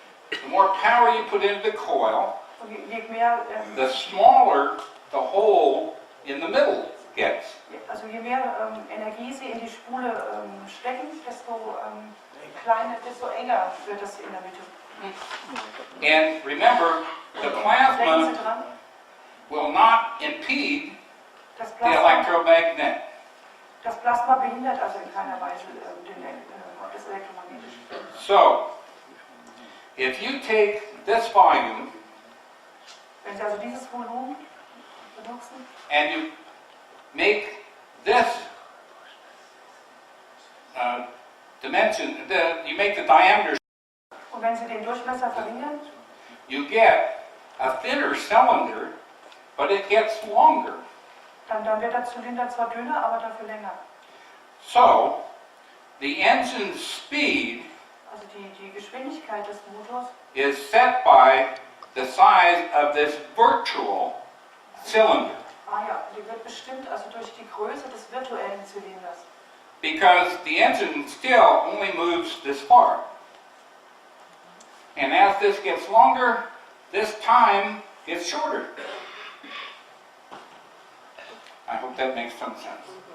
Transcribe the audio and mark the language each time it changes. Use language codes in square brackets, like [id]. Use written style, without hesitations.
[en] the more power you put into the coil, [de] Und je mehr, [en] the smaller the hole in the middle gets. [de] also je mehr Energie Sie in die Spule stecken, desto kleiner, desto enger wird das in der Mitte. [en] And remember, the [de] Denken [en] plasma [de] Sie dran, [en] will not impede [de] das [en] the [de] Plasma, [en] electromagnet. [de] das Plasma behindert also in keiner Weise das elektromagnetische Feld. [en] So, if you take this volume [de] Wenn Sie also dieses Volumen benutzen [en] and you make this dimension, you make the diameter, [de] und wenn Sie den Durchmesser verringern, [en] you get a thinner cylinder, but it gets longer. [de] dann wird der Zylinder zwar dünner, aber dafür länger. [en] So, the engine's speed [de] Also die Geschwindigkeit des Motors [en] is set by the size of this virtual cylinder, [de] die wird bestimmt also durch die Größe des virtuellen Zylinders. [en] because the engine still only moves this far. And as this gets longer, this time gets shorter. I hope that makes some sense.